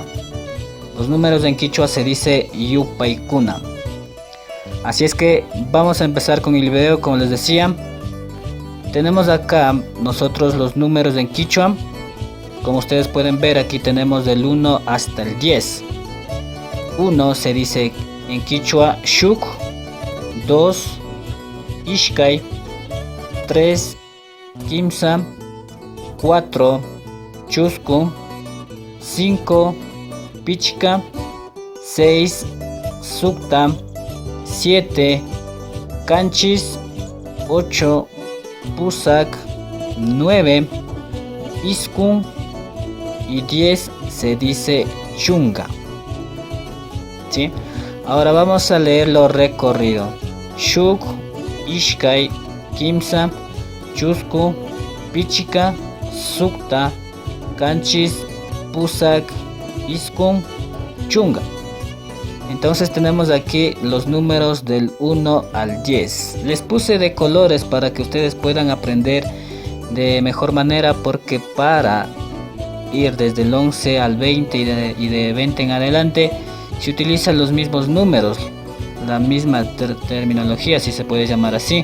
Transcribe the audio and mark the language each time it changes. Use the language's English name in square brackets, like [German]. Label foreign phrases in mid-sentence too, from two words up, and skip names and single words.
[Spanish] Los números en quichua se dice yupaykuna. Así es que vamos a empezar con el video. Como les decía, tenemos acá nosotros los números en quichua. Como ustedes pueden ver, aquí tenemos del 1 hasta el 10. 1 se dice en quichua shuk, 2 ishkay, 3 kimsa, 4 chusku, 5 pichka, 6 sukta, 7 kanchis, 8 pusak, 9 iskun y 10 se dice chunga. ¿Sí? Ahora vamos a leer lo recorrido. [Quechua] Shuk, ishkay, kimsa, chusku, pichika, sukta, kanchis, pusak, iskun, chunga. [Spanish] Entonces tenemos aquí los números del 1 al 10. Les puse de colores para que ustedes puedan aprender de mejor manera, porque para ir desde el 11 al 20 y de 20 en adelante se utilizan los mismos números, la misma terminología, si se puede llamar así.